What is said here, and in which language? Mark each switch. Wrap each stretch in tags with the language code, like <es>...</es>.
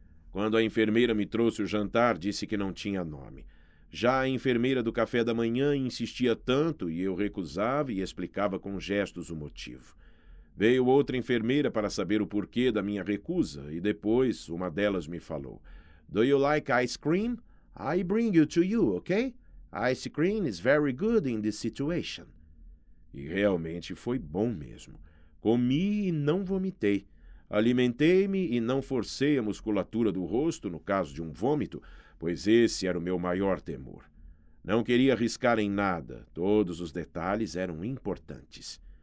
<pt>Quando a enfermeira me trouxe o jantar, disse que não tinha nome. Já a enfermeira do café da manhã insistia tanto e eu recusava e explicava com gestos o motivo. Veio outra enfermeira para saber o porquê da minha recusa e depois uma delas me falou:</pt> <en>"Do you like ice cream? I bring it to you, okay? Ice cream is very good in this situation."</en> <pt>E realmente foi bom mesmo. Comi e não vomitei. Alimentei-me e não forcei a musculatura do rosto no caso de um vômito, pois esse era o meu maior temor. Não queria arriscar em nada, todos os detalhes eram importantes.</pt>